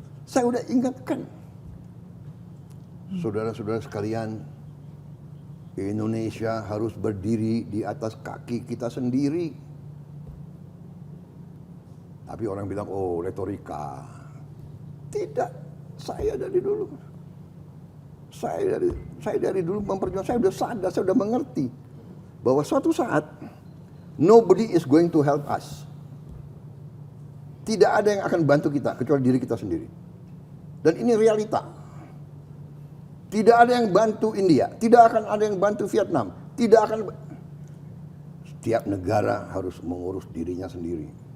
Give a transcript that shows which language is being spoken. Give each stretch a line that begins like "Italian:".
Indonesian: Saya sudah ingatkan. Saudara-saudara sekalian, Indonesia harus berdiri di atas kaki kita sendiri. Tapi orang bilang, retorika. Tidak, saya dari dulu. Saya dari dulu memperjuangkan, saya sudah sadar, saya sudah mengerti. Bahwa suatu saat,
English: nobody is going to help us.
Indonesian: Tidak ada yang akan bantu kita, kecuali diri kita sendiri. Dan ini realita. Tidak ada yang bantu India, tidak akan ada yang bantu Vietnam, tidak akan. Setiap negara harus mengurus dirinya sendiri.